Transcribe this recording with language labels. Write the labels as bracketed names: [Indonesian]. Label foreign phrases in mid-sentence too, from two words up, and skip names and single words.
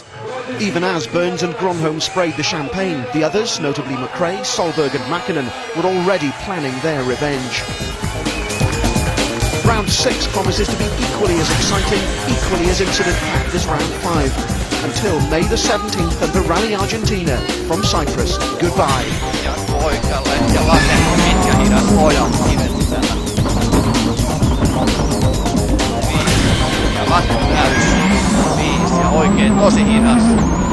[English] Even as Burns and Gronholm sprayed the champagne, the others, notably McRae, Solberg and Mäkinen, were already planning their revenge. Round 6 promises to be equally as exciting, equally as incident-packed as Round 5. Until May the 17th and the Rally Argentina from Cyprus. Goodbye. [Finnish] Ja oikealle ja vasemmalle pitkä hidas ojat kivettisellä. Ja vasen täys. 5 ja oikein tosi hidas.